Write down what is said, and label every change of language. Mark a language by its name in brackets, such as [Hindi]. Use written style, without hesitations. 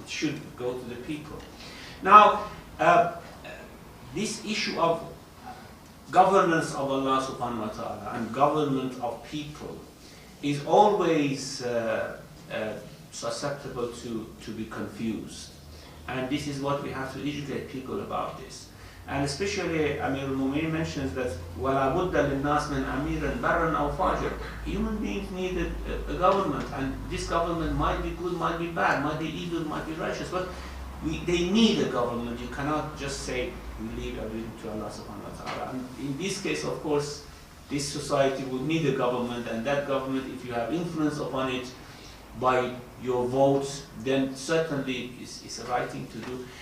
[English] It should go to the people. Now, this issue of governance of Allah subhanahu wa ta'ala and government of people is always susceptible to be confused. And this is what we have to educate people about this. And especially Amir al-Mu'mineen mentions that [Arabic] وَلَا بُدَّ لِلنَّاسِ مِنْ أَمِيرٍ بَرًّا أَوْ فَاجِرٍ. [English] Human beings need a government, and this government might be good, might be bad, might be evil, might be righteous, but they need a government. You cannot just say, we leave everything to Allah subhanahu wa ta'ala. And in this case, of course, this society would need a government, and that government, if you have influence upon it by your votes, then certainly is the right thing to do.